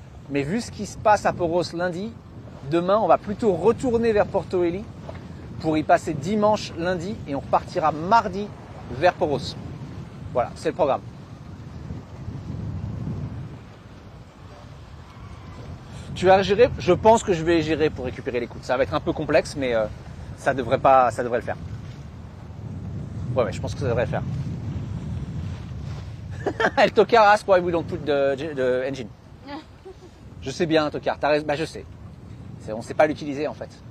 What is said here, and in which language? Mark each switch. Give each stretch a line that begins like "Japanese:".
French: Mais vu ce qui se passe à Poros lundi, demain, on va plutôt retourner vers Porto Heli pour y passer dimanche, lundi, et on repartira mardi vers Poros. Voilà, c'est le programme. Tu vas gérer? Je pense que je vais gérer pour récupérer les coudes. Ça va être un peu complexe, mais ça devrait le faire. Ouais, je pense que ça devrait le faire.
English: El tocard ask why we don't put the engine.
French: Je sais bien, tocard, t'as raison. Bah, je sais. On sait pas l'utiliser en fait.